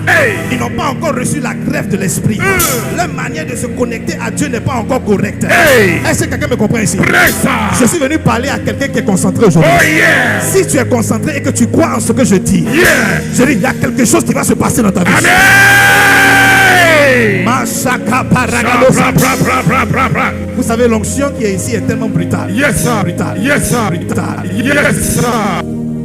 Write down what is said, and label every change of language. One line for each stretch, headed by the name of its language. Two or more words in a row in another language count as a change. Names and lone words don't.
French: Hey. Ils n'ont pas encore reçu la greffe de l'esprit. Leur manière de se connecter à Dieu n'est pas encore correcte. Hey. Est-ce que quelqu'un me comprend ici? Pressa. Je suis venu parler à quelqu'un qui est concentré aujourd'hui.
English: Oh yeah.
French: Si tu es concentré et que tu crois en ce que je dis, Yeah. je dis il y a quelque chose qui va se passer dans ta vie. Amen. Masaka Bra, paragadosa. bra, bra, bra, bra, bra. Vous savez, l'onction qui est ici est tellement brutale.
English: Yes, sir.
French: Brutale.
English: Yes, sir.
French: Brutale.
English: Yes, sir.